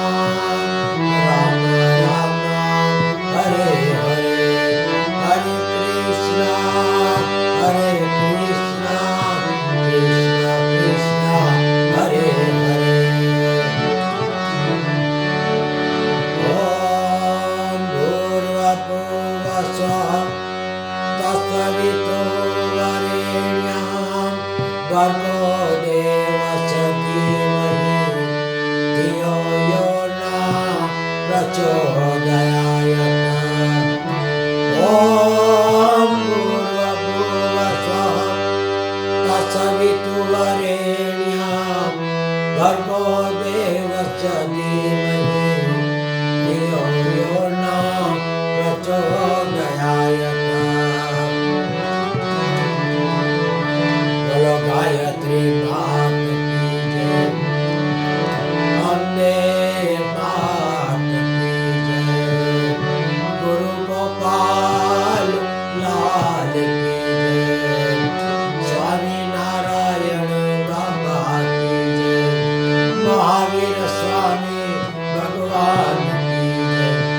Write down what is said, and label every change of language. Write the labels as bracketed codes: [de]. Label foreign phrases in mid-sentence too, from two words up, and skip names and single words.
[sa] રામ હરે હરે હરે કૃષ્ણ કૃષ્ણ કૃષ્ણ હરે હરે ઓમ ભૂર્ભુવઃ સ્વઃ तत्सवितुर्वरेण्यं भर्गो देवस्य धीमहि धियो यो न प्रचोदयात् ॐ भूर्भुवः स्वः तत्सवितुर्वरेण्यं भर्गो देवस्य धीमहि धियो यो न प्रचोदयात् [hi] बोलो गायत्री मात की जय अम्बे मात की जय गुरु गोपाल लाल की जय स्वामी नारायण बाबा की जय महावीर स्वामी भगवान की जय